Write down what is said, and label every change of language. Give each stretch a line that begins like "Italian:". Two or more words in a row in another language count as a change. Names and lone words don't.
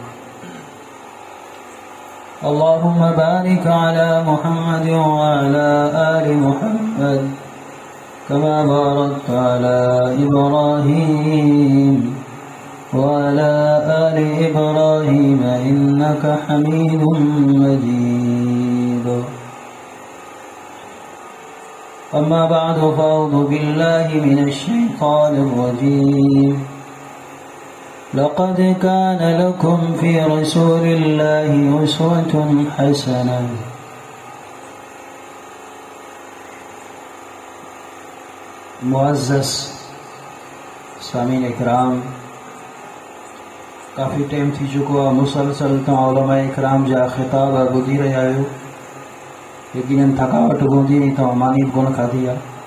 Arabic: اللهم بارك على محمد وعلى آل محمد كما باركت على إبراهيم وعلى آل إبراهيم إنك حميد مجيد أما بعد فأعوذ بالله من الشيطان الرجيم لقد كان لكم في رسول الله أسوة حسنة
Sindhi: मुअज़्ज़ज़ सामीन इकराम काफ़ी टाइम थी चुको आहे मुसलसल तव्हां उलमा इकराम जा ख़िताब ॿुधी रहिया आहियो यकीनन थकावट हूंदी नहीं तव्हां मानी गुण खाधी आहे